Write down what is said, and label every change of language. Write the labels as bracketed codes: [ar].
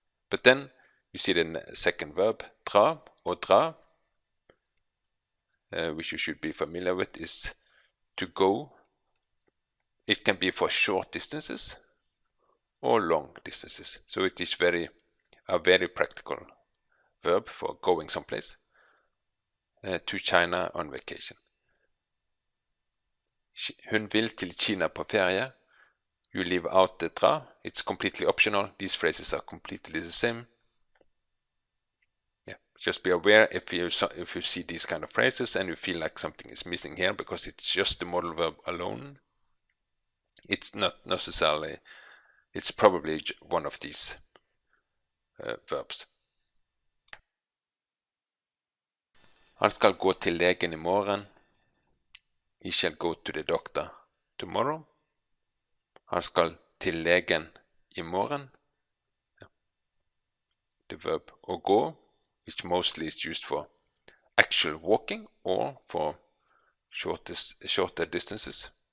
[en] But then you see the second verb, dra or dra, which you should be familiar with, is to go. It can be for short distances or long distances. So it is a very practical verb for going someplace. To China on vacation. [no] Hun vil til Kina på ferie. [en] You leave out the dra. It's completely optional. These phrases are completely the same. Yeah, just be aware if you see these kind of phrases and you feel like something is missing here because it's just the modal verb alone. It's not necessarily. It's probably one of these verbs. [no] Han skal gå til legen I morgen. [en] He shall go to the doctor tomorrow. [no] Han skal til legen I morgen. [en] The verb å gå, which mostly is used for actual walking or for shorter distances.